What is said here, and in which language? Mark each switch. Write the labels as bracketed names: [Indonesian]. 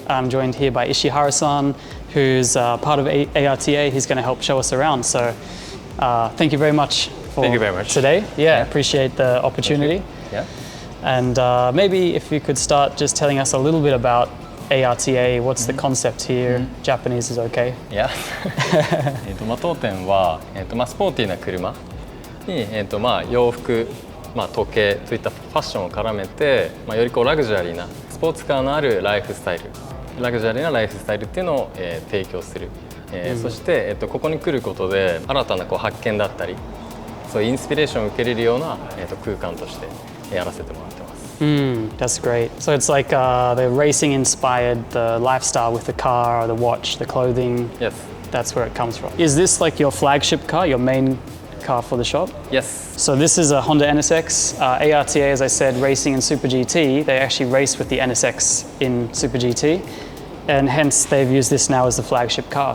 [English] I'm joined here by Ishihara-san, who's part of Arta. He's going to help show us around. So thank you very much for today. Yeah, appreciate the opportunity. Yeah. And maybe if you could start just telling us a little bit about Arta, what's the concept here? Japanese is okay. Yeah. [Japanese] 当店はスポーティーな車に洋服、時計といったファッションを絡めて、よりこうラグジュアリーなスポーツカーのあるライフスタイル、ラグジュアリーなライフスタイルっていうのを、提供する。そして、ここに来ることで新たなこう発見だったり、そういうインスピレーションを受けれるような、空間としてやらせてもらってます。 [English] That's great. So it's like the racing inspired the lifestyle with the car, or the watch, the clothing. Yes. That's where it comes from. Is this like your flagship car, your main car for the shop? Yes. So this is a Honda NSX. Arta, as I said, racing in Super GT. They actually race with the NSX in Super GT, and hence they've used this now as the flagship car.